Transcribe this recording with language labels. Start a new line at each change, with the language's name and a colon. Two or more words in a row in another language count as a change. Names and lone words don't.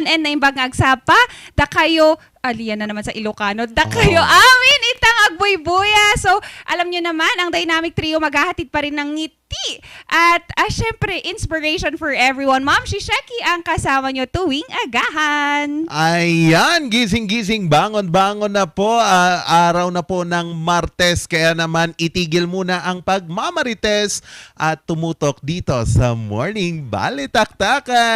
Iloko: And naimbang agsapa, da kayo, aliyan na naman sa Ilocano, da kayo amin itang agbuybuya.
Filipino: So, alam nyo naman, ang Dynamic Trio maghahatid pa rin ng ngiti tea. At syempre,
English: inspiration for everyone.
Filipino: Ma'am Shisheki ang kasama nyo tuwing agahan. Ayan, gising-gising, bangon-bangon na po. Araw na po ng Martes, kaya naman itigil muna ang pagmamarites at tumutok dito sa Morning Balitaktakan.